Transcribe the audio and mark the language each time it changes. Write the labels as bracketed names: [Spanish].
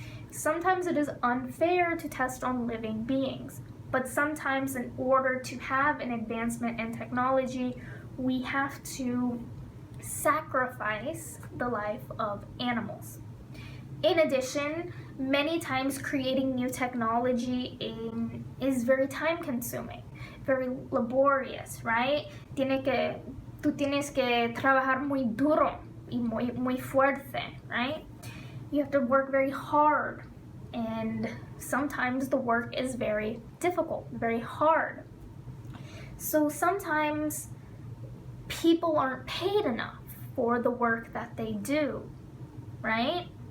[English] Sometimes it is unfair to test on living beings, but sometimes in order to have an advancement in technology, we have to sacrifice the life of animals. In addition, many times creating new technology is very time consuming, very laborious, right? [Spanish] Tú tienes que trabajar muy duro y muy fuerte, right? [English] You have to work very hard, and sometimes the work is very difficult, very hard. So sometimes people aren't paid enough for the work that they do, right?